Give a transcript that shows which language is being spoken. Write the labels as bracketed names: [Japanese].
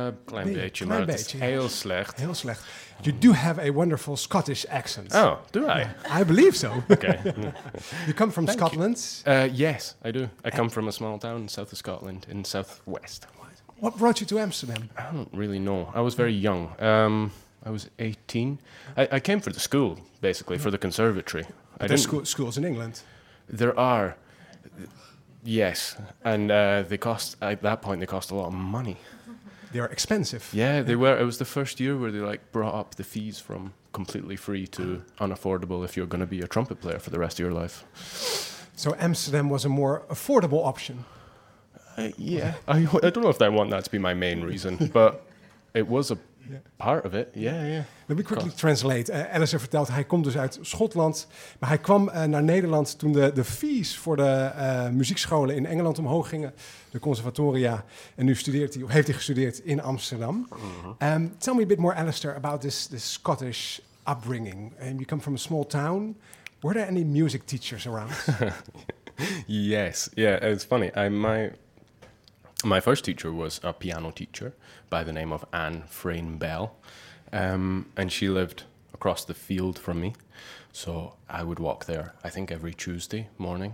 [Dutch] Klein beetje, maar het is heel slecht. Heel slecht. [English] You do have a wonderful Scottish accent. Oh, do I? Yeah, I believe so. Okay. You come from Thank Scotland? You. Yes, I do. I come from a small town in south of Scotland, in southwest. What brought you to Amsterdam? I don't really know. I was very young. I was 18. I came for the school, basically, for the conservatory. There's schools in England? There are. Yes. And they cost, at that point, they cost a lot of money. They are expensive. Yeah, they were. It was the first year where they like brought up the fees from completely free to unaffordable if you're going to be a trumpet player for the rest of your life. So Amsterdam was a more affordable option? Yeah. I don't know if I want that to be my main reason, but it was a... Yeah. Part of it, yeah. Let me quickly translate. [Dutch] Alistair vertelt, hij komt dus uit Schotland. Maar hij kwam naar Nederland toen de fees voor de muziekscholen in Engeland omhoog gingen. De conservatoria. En nu heeft hij gestudeerd in Amsterdam. Mm-hmm. [English] Tell me a bit more, Alistair, about this Scottish upbringing. You come from a small town. Were there any music teachers around? Yes. Yeah, it's funny. My first teacher was a piano teacher by the name of Anne Frayne Bell, and she lived across the field from me, so I would walk there, I think, every Tuesday morning.